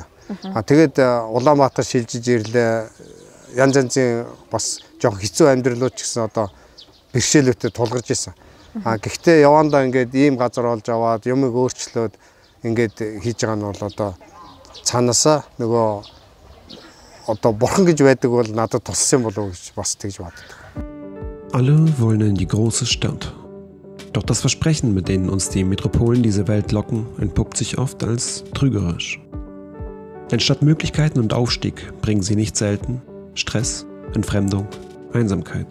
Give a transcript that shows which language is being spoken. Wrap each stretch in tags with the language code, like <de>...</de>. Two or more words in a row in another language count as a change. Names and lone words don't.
<mn>Тэгээд Улаанбаатар шилжиж ирлээ. Янз янзын бас жоох хэцүү амьдралууд ч гэсэн одоо бэрхшээлүүдэд тулгарч исэн. Гэхдээ явандаа ингээд ийм газар олж аваад юмыг өөрчлөөд ингээд хийж байгаа нь бол одоо цаанаасаа нөгөө одоо бурхан гэж байдаг бол надад туссан болов уу гэж бас тэгж боддог.</mn> <de>Alle wollen in die große Stadt. Doch das Versprechen, mit denen uns die Metropolen diese Welt locken, entpuppt sich oft als trügerisch. Denn statt Möglichkeiten und Aufstieg bringen sie nicht selten Stress, Entfremdung, Einsamkeit.</de>